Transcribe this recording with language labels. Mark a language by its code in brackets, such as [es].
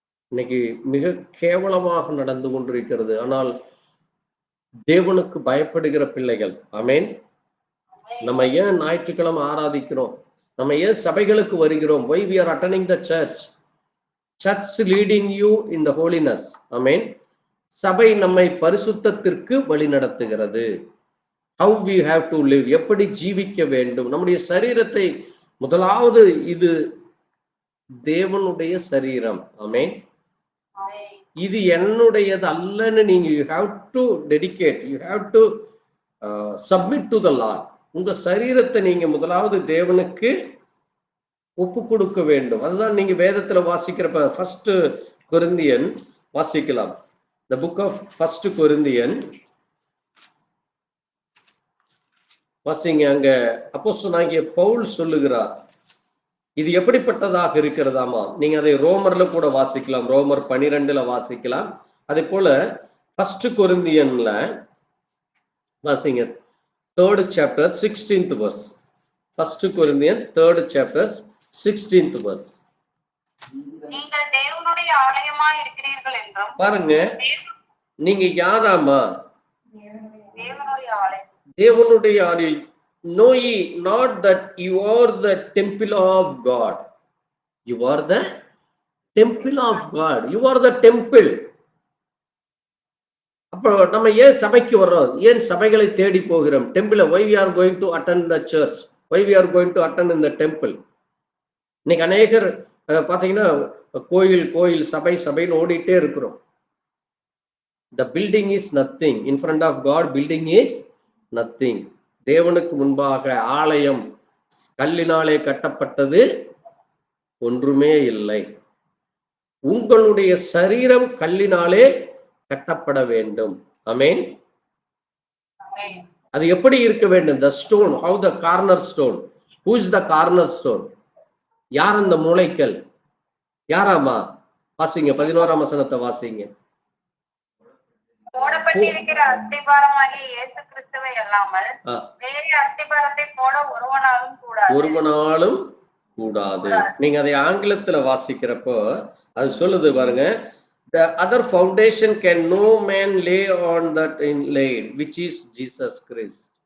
[ta] இன்னைக்கு மிக கேவலமாக நடந்து கொண்டிருக்கிறது. ஆனால் தேவனுக்கு பயப்படுகிற பிள்ளைகள், ஆமென். நம்ம ஏன் ஞாயிற்றுக்கிழமை ஆராதிக்கிறோம்? நம்ம ஏன் சபைகளுக்கு வருகிறோம்? [en] why we are attending the church? church leading you in the holiness. [ta] ஆமென். சபை நம்மை பரிசுத்தத்திற்கு வழி நடத்துகிறது. [en] how we have to live, [ta] எப்படி ஜீவிக்க வேண்டும். நம்முடைய சரீரத்தை முதலாவது, இது தேவனுடைய சரீரம். ஆமென். இது என்னுடையது அல்லன்னு நீங்க [en] you have to dedicate, you have to submit to the Lord. [ta] உங்க சரீரத்தை நீங்க முதலாவது தேவனுக்கு ஒப்பு கொடுக்க வேண்டும். அதுதான் நீங்க வேதத்துல வாசிக்கிறப்ப ஃபர்ஸ்ட் கொரிந்தியன் வாசிக்கலாம். [en] the book of first [ta] Corinthian வாசிங்க. அங்க அப்போஸ்தலனாகிய பவுல் சொல்லுகிறார், இது எப்படிப்பட்டதாக இருக்கிறதாமா? நீங்க அதை ரோமர்ல கூட வாசிக்கலாம், ரோமர் 12 வாசிக்கலாம். அதே போல ஃபர்ஸ்ட் கொரிந்தியன்ல வாசிங்க, [en] 3rd chapter 16th verse. [ta] First Corinthian [en] 3rd chapter 16th verse. [ta] நீங்கள் தேவனுடைய ஆலயமாய் இருக்கிறீர்கள் என்றும். பாருங்க, நீங்க யாராமா? தேவனுடைய ஆலயம். தேவனுடைய ஆலயம். [en] know ye not that you are the temple of God. You are the temple of God. You are the temple. அப்ப [ta] அப்போ நம்ம ஏன் சபைக்கு வர்றோம்? ஏன் சபைகளை தேடி போகிறோம்? Temple [en] why we are going to attend the church? Why we are going to attend in the temple? [ta] இன்னைக்கு அநேகர் பாத்தீங்கன்னா கோயில் கோயில் சபை சபைன்னு ஓடிட்டே இருக்கிறோம். [en] The building is nothing. In front of God, building is nothing. [ta] தேவனுக்கு முன்பாக ஆலயம் கல்லினாலே கட்டப்பட்டது ஒன்றுமே இல்லை. உங்களுடைய சரீரம் கல்லினாலே கட்டப்பட வேண்டும். ஆமென். அது எப்படி இருக்க வேண்டும்? [en] The stone, how the cornerstone. Who is the cornerstone? [ta] யார் அந்த மூலைக்கல்? யாராமா? வாசிங்க 11ஆம் வசனத்தை வாசிங்க. போடப்பட்டிருக்கிற அஸ்திபாரமாகிய இயேசு கிறிஸ்துவை அல்லாமல் வேறு அஸ்திபாரத்தை போட ஒருவனாலும் கூடாது. நீங்க அதை ஆங்கிலத்துல வாசிக்கிறப்போ அது சொல்லுது பாருங்க, [en] the other foundation can no man lay on that inlaid, which is Jesus Christ.